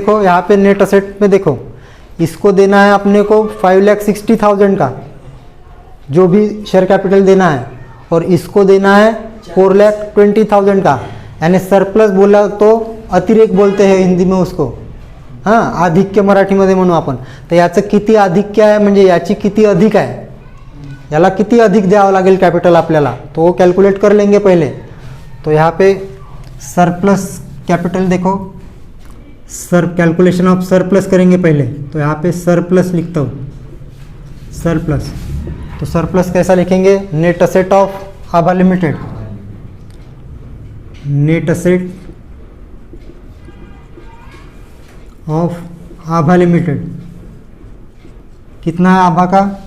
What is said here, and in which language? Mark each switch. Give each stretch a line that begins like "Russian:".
Hindi: देखो यहाँ पे नेट असेट में देखो, इसको देना है अपने को 5,60,000 का, जो भी शेयर कैपिटल देना है, और इसको देना है 4,20,000 का, यानी सरप्लस बोला तो अतिरेक बोलते हैं हिंदी में उसको, हां,
Marathi: आधिक्य मराठीमध्ये म्हणू आपण। तर याचं किती आधिक्य आहे, म्हणजे याची किती अधिक आहे, याला किती अधिक द्यावं लागेल कैपिटल आपल्याला,
Hindi: तो वो कैलकुलेट कर लेंगे पहले। तो यहाँ पे सरप्लस कैपिटल देखो, कैलकुलेशन ऑफ सरप्लस करेंगे पहले, तो यहाँ पे सरप्लस लिखता हूँ, सरप्लस। तो सरप्लस कैसा लिखेंगे? Net asset of Abha limited, net asset of Abha limited कितना है आभा का?